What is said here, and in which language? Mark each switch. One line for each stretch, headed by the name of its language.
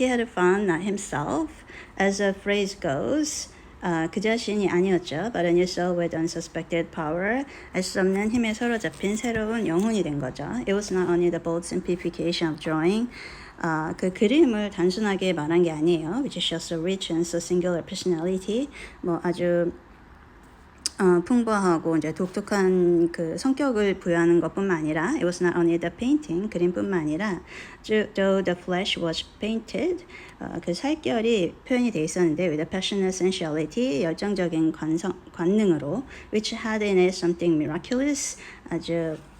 English: He had found not himself, as the phrase goes.
Korean: 그 자신이 아니었죠.
English: But a new soul with unsuspected power.
Korean: 알 수 없는 힘에 사로잡힌 새로운 영혼이 된 거죠.
English: It was not only the bold simplification of drawing.
Korean: 그 그림을 단순하게 말한 게 아니에요.
English: Which shows a rich and so singular personality.
Korean: 아주 풍부하고 이제 독특한 그 성격을 부여하는 것뿐만 아니라
English: it was not only the painting
Korean: 그림뿐만 아니라
English: though the flesh was painted
Korean: 그 살결이 표현이 돼 있었는데
English: with a passionate sensuality
Korean: 열정적인 관능으로
English: which had in it something miraculous
Korean: 아주